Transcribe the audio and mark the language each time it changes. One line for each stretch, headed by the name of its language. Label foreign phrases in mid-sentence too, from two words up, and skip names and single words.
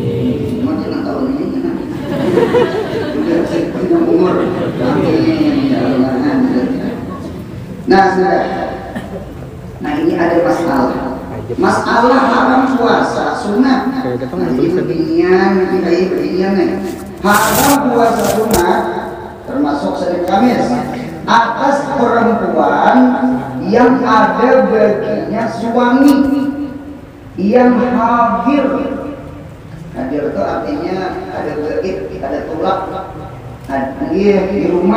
Indonesian: Macam tahun ini. Punya umur. Nah sudah. Nah ini ada masalah haram puasa sunat. Nah, ini beginian nih. Haram puasa sunat termasuk Senin Kamis atas perempuan yang ada baginya suami yang hadir. Hadir itu artinya ada gaib, ada tulak, dia di rumah.